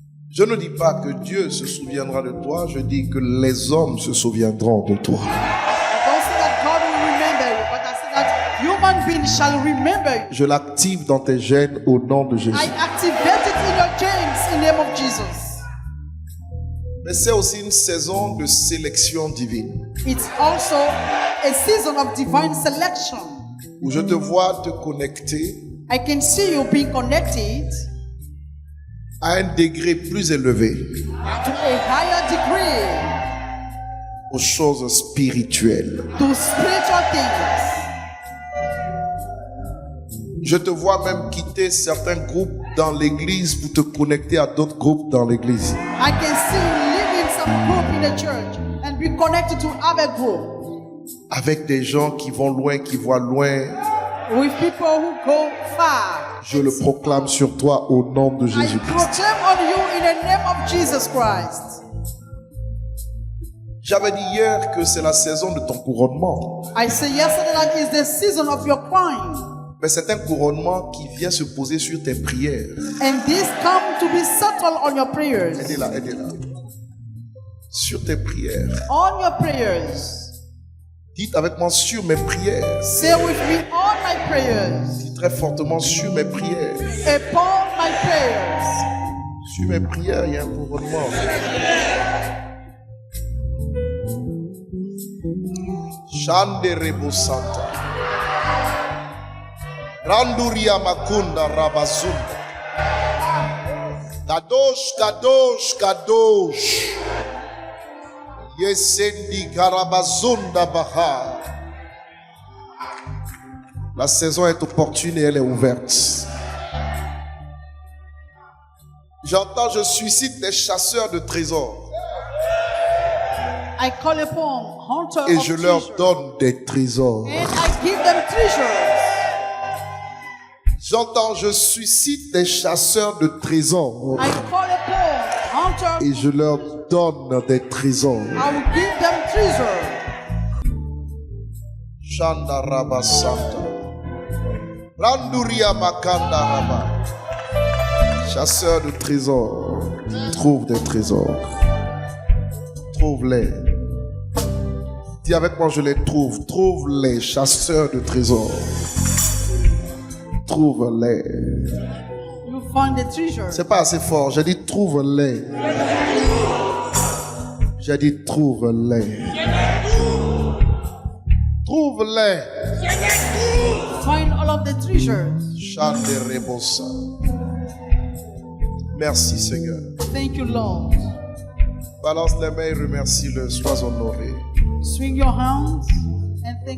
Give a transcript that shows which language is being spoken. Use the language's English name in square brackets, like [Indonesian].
[French] je ne dis pas que Dieu se souviendra de toi, je dis que les hommes se souviendront de toi. [English] I don't say that God will remember you, but I say that human beings shall remember you. [French] Je l'active dans tes gènes au nom de Jésus. [English] I activate it in your genes in the name of Jesus. [French] Mais c'est aussi une saison de sélection divine, [English] It's also a season of divine selection. [French] où je te vois te connecter [English] I can see you being connected [French] à un degré plus élevé [English] to a higher degree [French] aux choses spirituelles. [English] to spiritual things. [French] Je te vois même quitter certains groupes dans l'église pour te connecter à d'autres groupes dans l'église. [English] I can see you leaving some group in the church and be connected to other group [French] Avec des gens qui vont loin, qui voient loin. [English] with people who go far. [French] Je le proclame sur toi au nom de [English] I [French] Jésus-Christ. [English] proclaim on you in the name of Jesus Christ. [French] J'avais dit hier que c'est la saison de ton couronnement. [English] I say yesterday that is the season of your crime. [French] Mais c'est un couronnement qui vient se poser sur tes prières. [English] And this come to be settled on your prayers. [French] Aidez-la, aidez-la. Sur tes prières. [English] On your prayers. [French] Dites avec moi sur mes prières. [English] Say with me on my prayers. [French] Dites très fortement sur mes prières. [English] Upon my prayers. [French] Sur mes prières, il y a un couronnement. Shande Rebo Santa. Randuria Makunda Rabazunda. Kadosh, Kadosh, Kadosh. Yesendi Karabazunda Baha. La saison est opportune et elle est ouverte. J'entends, je suscite des chasseurs de trésors. [English] I call upon hunters [French] Et [English] of [French] je leur [English] treasure. [French] donne des trésors. [English] And I give them treasures. [French] J'entends, je suscite des chasseurs de trésors. [English] I call upon hunters. [French] Et je leur donne des trésors. [English] I will give them treasure. Shanda Rabba Santa. Randuria Makanda Rabba. [French] Chasseurs de trésors. Trouve des trésors. Trouve-les. Dis avec moi, je les trouve. Trouve-les, chasseurs de trésors. Trouve-les. [English] You find the treasure. [French] C'est pas assez fort. J'ai dit trouve-les. J'ai dit trouve-les. Trouve-les. [English] Find all of the treasures. Chante Rebosa. [French] Merci Seigneur. [English] Thank you, Lord. [French] Balance les mains et remercie-le. Sois honoré. [English] Swing your hands and thank